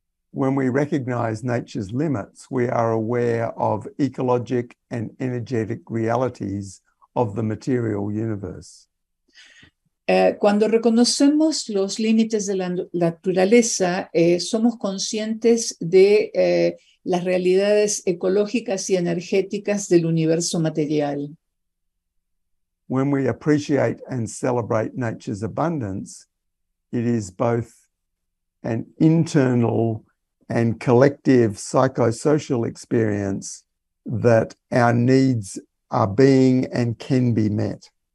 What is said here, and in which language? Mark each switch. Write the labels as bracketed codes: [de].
[en] When we recognize nature's limits, we are aware of ecologic and energetic realities of the material universe. [es] Cuando reconocemos los límites de la naturaleza, somos conscientes de las realidades ecológicas y energéticas del universo material. [en] When we appreciate and celebrate nature's abundance, it is both an internal and collective psychosocial experience that our needs are being and can be met.